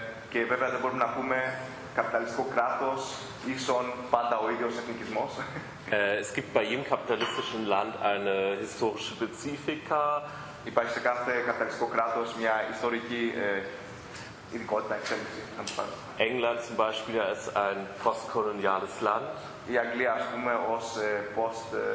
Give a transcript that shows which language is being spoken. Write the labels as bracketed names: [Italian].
[Greek] Και βέβαια δεν μπορούμε να πούμε καπιταλιστικό κράτος ίσον πάντα ο ίδιος εθνικισμός. [German] Es gibt bei jedem kapitalistischen Land eine historische Spezifika. [Greek] Υπάρχει σε κάθε καπιταλιστικό κράτος μια ιστορική ειδικότητα, εξέλιξη. [German] England zum Beispiel ist ein postkoloniales Land. [Greek] Η Αγγλία, ας πούμε, ως post...